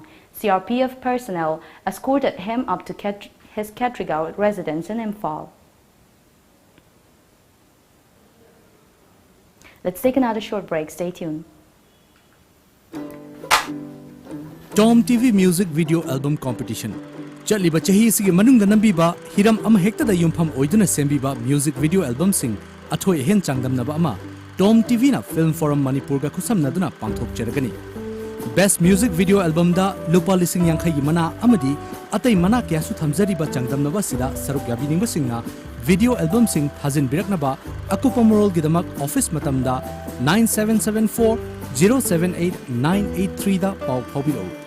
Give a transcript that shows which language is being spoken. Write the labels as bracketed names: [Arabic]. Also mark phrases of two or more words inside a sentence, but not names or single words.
[English] CRPF personnel escorted him up to his Katrigao residence in Imphal. Let's take another short break. Stay tuned. TOMTV Music Video Album Competition. [Manipuri] Chaliba chahi sigi manung nambiba hiram ama hekta da yumpham oiduna sembiba [English] music video album [Manipuri] sing athoi hen changdam naba ama TOMTV na Film Forum Manipur ga khusam naduna pangthok cheragani. [English] Best Music Video Album [Manipuri] da lupa lising yankhai mana amadi atai mana kya su thamjari ba changdam naba sida saruk yabi ning singna [English] video album [Manipuri] sing thajin birak naba akupa moral gidamak office matam da 9774 078 983 da pau phobiro.